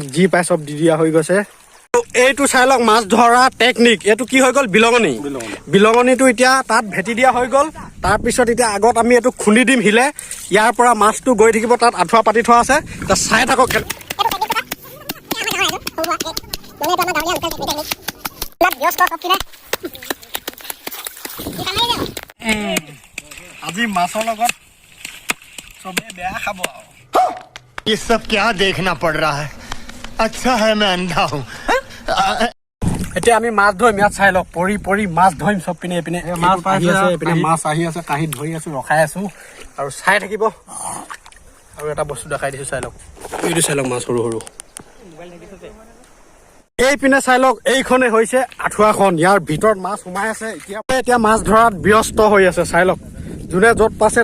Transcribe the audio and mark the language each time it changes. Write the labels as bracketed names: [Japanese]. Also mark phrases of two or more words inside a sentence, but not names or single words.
[Assamese] যি পাই চব দি দিয়া হৈ গৈছে এইটো চাই লওক মাছ ধৰা টেকনিক এইটো কি হৈ গ'ল বিলঙনিটো এতিয়া তাত ভেটি দিয়া হৈ গ'ল তাৰপিছত এতিয়া আগত আমি এইটো খুন্দি দিম হিলে ইয়াৰ পৰা মাছটো গৈ থাকিব তাত আঁঠুৱা পাতি থোৱা আছে চাই থাকক আজি মাছৰ লগত চবে বেয়া খাব [Hindi] ये सब क्या देखना पड़ रहा है अच्छा है मैं अंधा हूँ [Assamese] এতিয়া আমি মাছ ধৰিম ইয়াত চাই লওক পৰি মাছ ধৰিম চব পিনে এইপিনে মাছ আহি আছে কাঁহীত ধৰি আছো ৰখাই আছো আৰু চাই থাকিব আৰু এটা বস্তু দেখাই দিছো চাই লওক এইটো চাই লওক মাছ সৰু এইপিনে চাই লওক এইখনে হৈছে আঁঠুৱাখন ইয়াৰ ভিতৰত মাছ সোমাই আছে এতিয়া মাছ ধৰাত ব্যস্ত হৈ আছে চাই লওক যোনে য'ত পাইছে